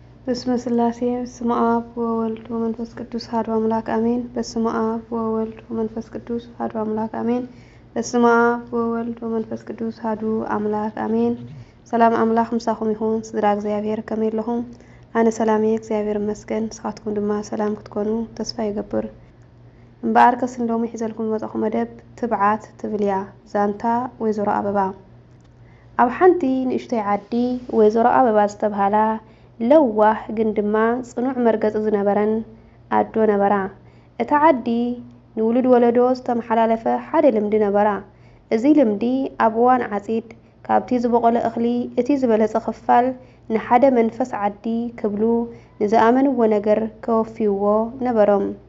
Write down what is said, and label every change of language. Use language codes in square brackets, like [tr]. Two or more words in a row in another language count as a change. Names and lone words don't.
[gez] በስመ ስላሴ በስመ አብ ወወልድ ወመንፈስ ቅዱስ አሐዱ አምላክ አሜን። በስመ አብ ወወልድ ወመንፈስ ቅዱስ አሐዱ አምላክ አሜን። በስመ አብ ወወልድ ወመንፈስ ቅዱስ አሐዱ አምላክ አሜን። [ti] ሰላም አምላክ ምሳኹም ይሁን። ስድራ እግዚአብሔር ከመይ ኣለኹም? ኣነ ሰላሜ እግዚአብሔር ይመስገን። ንስኻትኩም ድማ ሰላም ክትኮኑ ተስፋ ይገብር። እምበኣር ከስንሎሚ ሒዘልኩም ዝመጻኹ መደብ ትብዓት ትብልያ ዛንታ ወይዘሮ ኣበባ ኣብ ሓንቲ ንእሽተይ ዓዲ ወይዘሮ ኣበባ ዝተብሃላ ለዋህ ግን ድማ ጽኑዕ መርገጽ ዝነበረን ኣዶ ነበራ። እታ ዓዲ ንውሉድ ወለዶ ዝተመሓላለፈ ሓደ ልምዲ ነበራ። እዚ ልምዲ ኣብ እዋን ዓጺድ ካብቲ ዝበቆለ እኽሊ እቲ ዝበለጸ ክፋል ንሓደ መንፈስ ዓዲ ክብሉ ንዝኣመንዎ ነገር ከወፍይዎ ነበሮም።